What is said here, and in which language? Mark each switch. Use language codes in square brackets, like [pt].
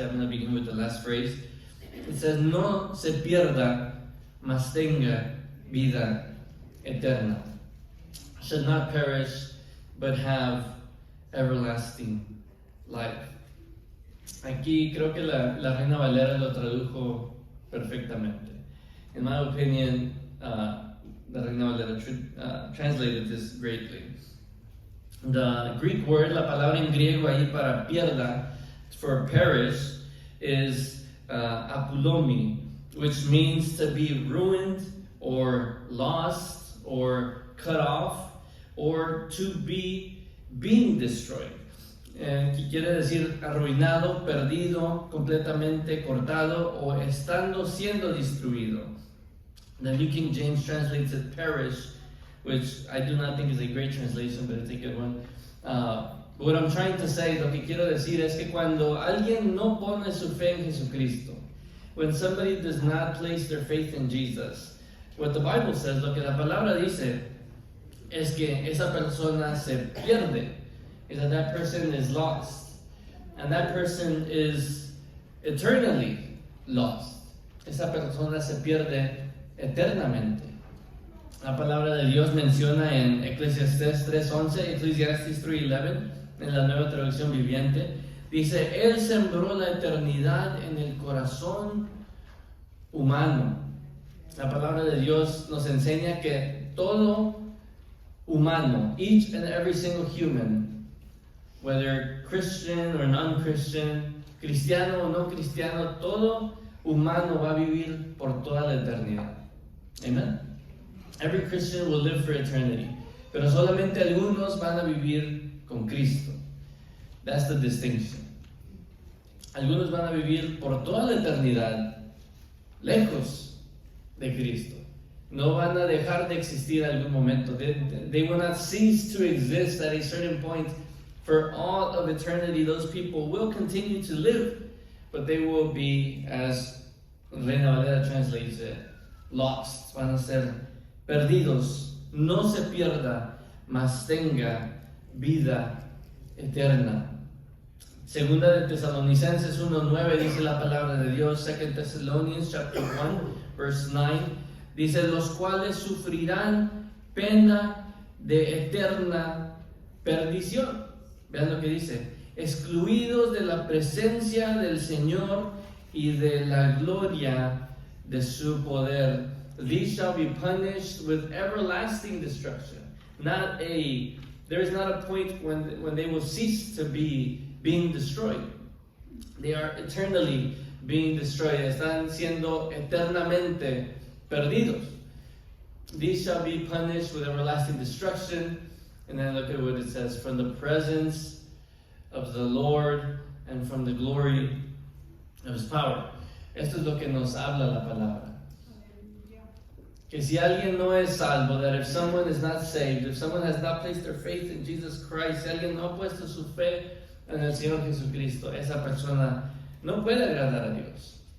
[en] I'm going to begin with the last phrase. It says, [es] no se pierda, mas tenga vida eterna. [en] Should not perish, but have everlasting life. [es] Aquí creo que la Reina Valera lo tradujo perfectamente. [en] In my opinion, the Reina Valera translated this greatly. The Greek word, [es] la palabra en griego ahí para pierda, [en] for perish, is apulomi, which means to be ruined or lost or cut off or to be being destroyed. [es] Que quiere decir arruinado, perdido, completamente cortado o estando siendo destruido. [en] The New King James translates it perish, which I do not think is a great translation, but it's a good one. What I'm trying to say, [es] lo que quiero decir es que cuando alguien no pone su fe en Jesucristo, [en] when somebody does not place their faith in Jesus, what the Bible says, [es] lo que la palabra dice, es que esa persona se pierde. [en] Is that person is lost. And that person is eternally lost. [es] Esa persona se pierde eternamente. La palabra de Dios menciona en Eclesiastés 3:11, Eclesiastes 3:11, en la Nueva Traducción Viviente, dice: Él sembró la eternidad en el corazón humano. La palabra de Dios nos enseña que todo humano, [en] each and every single human, whether Christian or non-Christian, [es] cristiano o no cristiano, todo humano va a vivir por toda la eternidad. Amen. [en] Every Christian will live for eternity. [es] Pero solamente algunos van a vivir con Cristo. [en] That's the distinction. [es] Algunos van a vivir por toda la eternidad lejos de Cristo. No van a dejar de existir en algún momento. [en] They will not cease to exist at a certain point. For all of eternity, those people will continue to live, but they will be, as Reina Valera translates it, lost. [es] Van a ser perdidos. No se pierda, mas tenga vida eterna. Segunda de Tesalonicenses 1:9 dice la palabra de Dios. [en] 2 Thessalonians chapter 1 verse 9 [es] dice: los cuales sufrirán pena de eterna perdición. Vean lo que dice: excluidos de la presencia del Señor y de la gloria de su poder. [en] These shall be punished with everlasting destruction. There is not a point when they will cease to be being destroyed. They are eternally being destroyed. [es] Están siendo eternamente perdidos. [en] These shall be punished with everlasting destruction. And then look at what it says: from the presence of the Lord and from the glory of His power. [es] Esto es lo que nos habla la palabra. Que si alguien no es salvo, [en] that if someone is not saved, if someone has not placed their faith in Jesus Christ, [es] si alguien no ha puesto su fe en el Señor Jesucristo, esa persona no puede agradar a Dios.